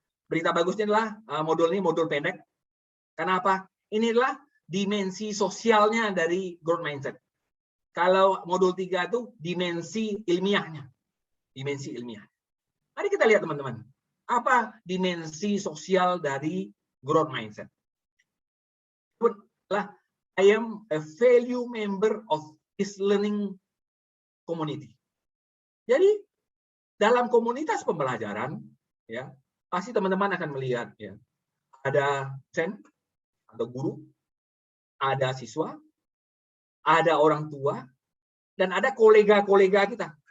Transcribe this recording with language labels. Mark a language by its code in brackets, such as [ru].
[id] Berita bagusnya adalah modul ini modul pendek. Karena apa? Ini adalah dimensi sosialnya dari growth mindset. Kalau modul 3 itu dimensi ilmiahnya. Dimensi ilmiah. Mari kita lihat teman-teman. Apa dimensi sosial dari growth mindset? [en] Adalah I am a value member of this learning community. [id] Jadi dalam komunitas pembelajaran ya, pasti teman-teman akan melihat ya, ada dosen atau guru, ada siswa, ada orang tua, dan ada kolega-kolega kita.